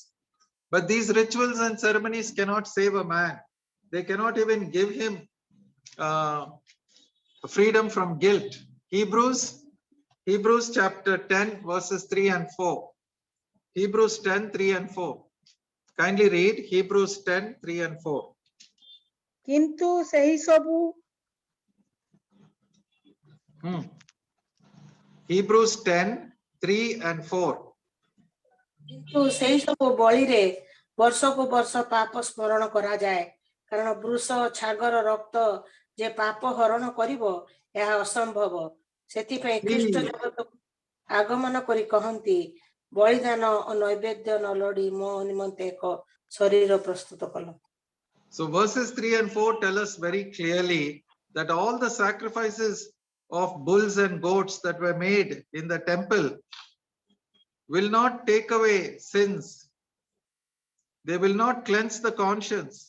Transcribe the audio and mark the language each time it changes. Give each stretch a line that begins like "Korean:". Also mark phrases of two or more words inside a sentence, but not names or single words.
English: But these rituals and ceremonies cannot save a man. They cannot even give him freedom from guilt. Hebrews chapter 10, verses 3 and 4. Hebrews 10, 3 and 4. Kindly read Hebrews 10, 3 and 4.
Odia: କିନ୍ତୁ ସେହି ସବୁ
English: Hebrews 10, 3 and 4.
Odia: କିନ୍ତୁ ସେଇ ସବୁ ବଳିରେ ବର୍ଷକୁ ବର୍ଷ ପାପ ସ୍ମରଣ କରାଯାଏ, କାରଣ ବୃଷ ଛାଗର ରକ୍ତ ଯେ ପାପ ହରଣ କରିବ ଏହା ଅସମ୍ଭବ। ସେଥିପାଇଁ ଖ୍ରୀଷ୍ଟ ଜଗତକୁ ଆଗମନ କରି କହନ୍ତି, ବଳିଦାନ ଓ ନୈବେଦ୍ୟ ନ ଲୋଡ଼ି ମୋ ନିମନ୍ତେ ଏକ ଶରୀର ପ୍ରସ୍ତୁତ କଲ।
English: So verses 3 and 4 tell us very clearly that all the sacrifices of bulls and goats that were made in the temple will not take away sins. They will not cleanse the conscience.